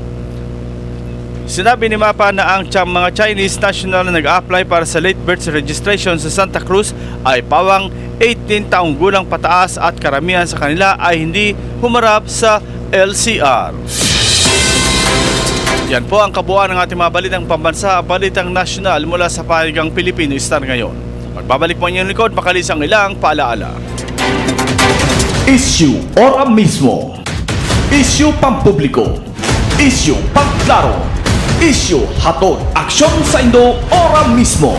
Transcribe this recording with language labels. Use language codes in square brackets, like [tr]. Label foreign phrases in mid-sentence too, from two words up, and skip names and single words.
[tl] Sinabi ni Mapa na ang mga [en] Chinese national [tl] na nag-apply para sa [en] late birth registration [tl] sa Santa Cruz ay pawang 18 taong gulang pataas at karamihan sa kanila ay hindi humarap sa LCR. Yan po ang kabuuan ng ating mga balitang pambansa, balitang nasyonal mula sa pahigang Pilipino Star ngayon. Magbabalik po ang inyong likod, makalis ang ilang paalaala. Issue ora mismo. Issue pampubliko. Issue pangklaro. [bik] Issue hatod aksyon sa Indo ora mismo.